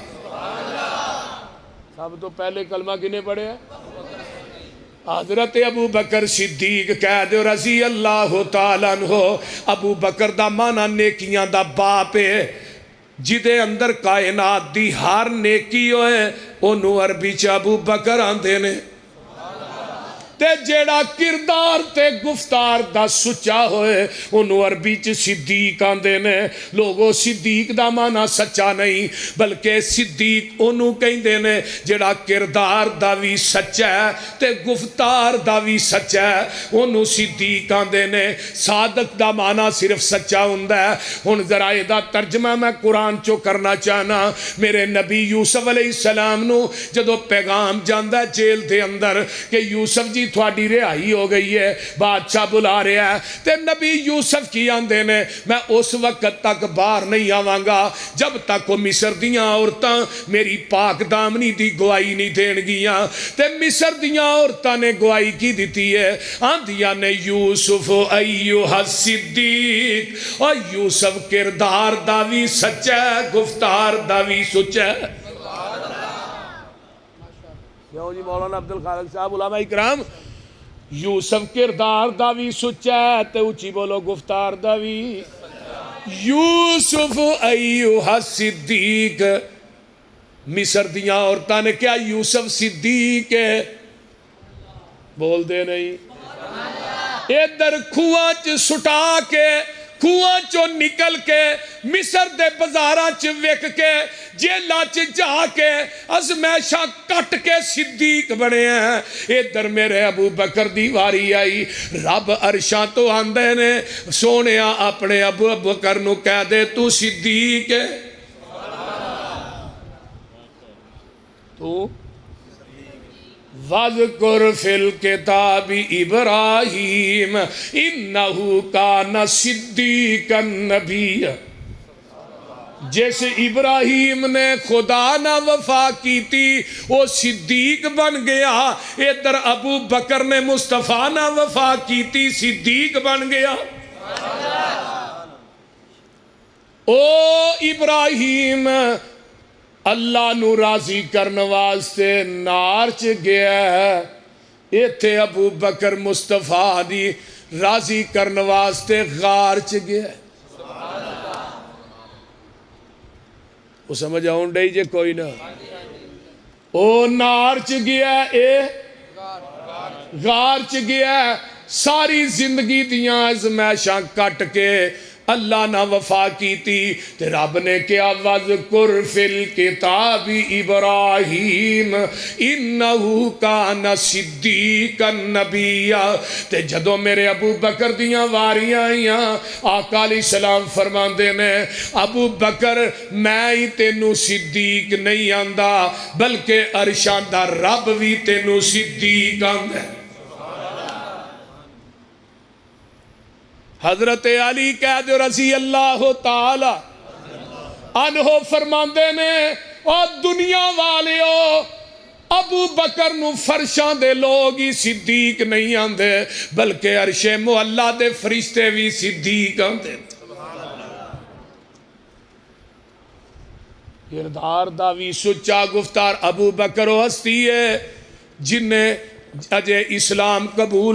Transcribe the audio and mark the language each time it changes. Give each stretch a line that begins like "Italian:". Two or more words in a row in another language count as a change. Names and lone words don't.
Punjabi: سب تو پہلے کلمہ کنے پڑھے ہے حضرت ابو بکر صدیق کہہ دے
Arabic: رضی اللہ تعالیٰ عنہ.
Punjabi: ابو بکر دا مانا نیکیاں دا باپ ہے جدے اندر کائنات دی ہر نیکی ہوئے انہوں عربی چ ابو بکر آندے نے تے جیڑا کردار تے گفتار دا سچا ہوئے انہوں عربی چ صدیق آندے نے. لوگوں صدیق دا مانا سچا نہیں بلکہ صدیق انہوں کہندے نے جیڑا کردار دا بھی سچا ہے تے گفتار دا بھی سچا ہے انہوں صدیق آندے نے. صادق دا مانا صرف سچا ہوندا ہے. ہن ذرا دا ترجمہ میں قرآن چو کرنا چاہنا. میرے نبی یوسف علیہ السلام نو جدو پیغام جاندہ جیل دے اندر کہ یوسف جی تھوڑی رہائی ہو گئی ہے بادشاہ بلا رہا ہے تے نبی یوسف کی آندے نے میں اس وقت تک باہر نہیں آواں گا جب تک وہ مصر دیاں عورتاں میری پاک دامنی دی گواہی نہیں دین گیاں. تے مصر دیاں عورتاں نے گواہی کی دیتی ہے آندیاں نے یوسف ایوہ الصدیق اور یوسف کردار داوی سچا ہے گفتار داوی سچا ہے. کیوں جی مولانا عبدالخالق صاحب علماء اکرام یوسف کردار دا بھی سچا ہے تے اچھی بولو گفتار دا بھی. یوسف ایوہ الصدیق مصر دیاں عورتاں نے کیا یوسف صدیق ہے بول دے نہیں ادھر کھواں چ سٹا کے کھواں چو نکل کے مصر دے بازاراں چ وک کے جیلاں چ جا کے ازمیشاں کٹ کے صدیق بنے ہیں. ادھر میرے ابو بکر دی واری آئی رب عرشاں تو آندے نے سونیا اپنے ابو بکر نو کہہ دے تو صدیق ہے تو
Arabic: وَذْكُرْ فِي الْكِتَابِ إِبْرَاهِيمَ إِنَّهُ كَانَ صِدِّيقًا نَبِيًّا.
Punjabi: جیسے ابراہیم نے خدا نہ وفا کی تھی وہ صدیق بن گیا ادھر ابو بکر نے مصطفیٰ نہ وفا کی تھی صدیق بن گیا. او ابراہیم اللہ نو راضی کرنے واسطے نار چ گیا ہے ایتھے ابو بکر مصطفیٰ دی راضی کرنے واسطے غار چ گیا ہے. وہ سمجھ آؤں ڈائی جے کوئی نہ او نار چ گیا اے غار چ گیا ساری زندگی دیاں ازمیشاں کٹ کے اللہ نہ وفا کی تھی تے رب نے کیا
Arabic: وَذْكُرْ فِي الْكِتَابِ إِبْرَاهِيمَ إِنَّهُ كَانَ صِدِّيقًا نَبِيًّا.
Punjabi: تے جدو میرے ابو بکر دیاں واریاں آئیاں آقا علیہ السلام فرماندے نے ابو بکر میں ہی تینوں صدیق نہیں آندا بلکہ عرشاں دا رب بھی تینوں صدیق آندا. حضرت علی کہہ دے
Arabic: رضی اللہ تعالی عنہ
Punjabi: فرماندے نے اور دنیا والیو ابو بکر نو فرشاں دے لوگ ہی صدیق نہیں آندے بلکہ عرش معلا دے فرشتے بھی صدیق آندے. کردار دا بھی سچا گفتار ابو بکر و ہستی ہے جن نے اجے اسلام قبول